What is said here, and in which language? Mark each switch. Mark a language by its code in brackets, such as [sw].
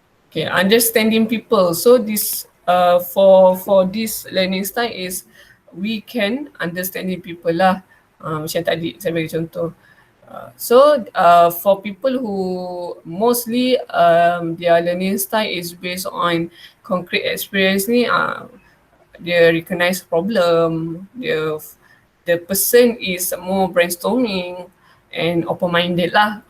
[en] Okay, understanding people. So this for this learning style is we can understanding people lah. [ms] Macam tadi saya bagi contoh. [en] So for people who mostly their learning style is based on concrete experience ni, dia recognize problem, the person is more brainstorming and open-minded lah.